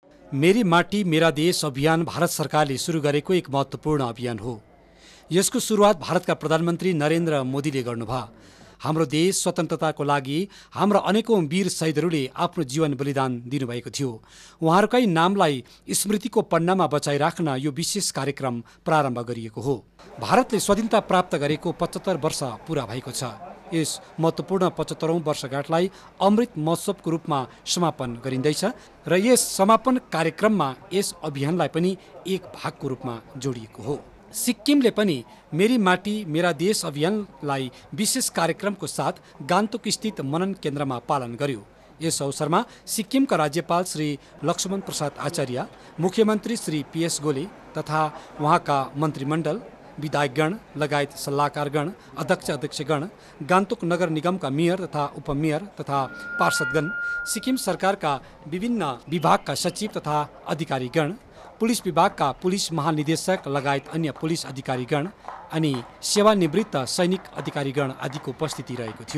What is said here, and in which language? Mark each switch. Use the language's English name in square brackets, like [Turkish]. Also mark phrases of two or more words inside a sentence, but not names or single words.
[Nepali] मेरी माटी मेरा देश अभियान भारत सरकारले सुरु गरेको एक महत्त्वपूर्ण अभियान हो। यसको सुरुवात भारतका प्रधानमन्त्री नरेन्द्र मोदीले गर्नुभयो। हाम्रो देश स्वतन्त्रताको लागि हाम्रा अनेकौं वीर शहीदहरूले आफ्नो जीवन बलिदान दिनुभएको थियो। उहाँहरूकै नामलाई स्मृतिको पन्नामा बचाइराख्न यो विशेष कार्यक्रम प्रारम्भ गरिएको हो। भारतले स्वाधीनता प्राप्त गरेको 75 वर्ष पूरा भएको छ। यस महत्त्वपूर्ण 75औं वर्षगाँठलाई अमृत महोत्सवको रूपमा समापन गरिँदैछ र यस समापन कार्यक्रममा यस अभियानलाई पनि एक भागको रूपमा जोडिएको हो। सिक्किमले पनि मेरी माटी मेरा देश अभियानलाई विशेष कार्यक्रमको साथ गान्तोक स्थित मनन केन्द्रमा पालन गर्यो। यस अवसरमा सिक्किमका राज्यपाल श्री लक्ष्मण प्रसाद आचार्य, मुख्यमन्त्री श्री PS गोले तथा उहाँका मन्त्रीमण्डल, विधायकगण लगायत सल्लाहकारगण, अध्यक्षगण, गान्तोक नगर निगमका मेयर तथा उपमेयर तथा पार्षदगण, सिक्किम सरकारका विभिन्न विभागका सचिव तथा अधिकारीगण, पुलिस विभागका पुलिस महानिदेशक लगायत अन्य पुलिस अधिकारीगण अनि सेवानिवृत्त सैनिक अधिकारीगण आदिको उपस्थिति रहेको थियो।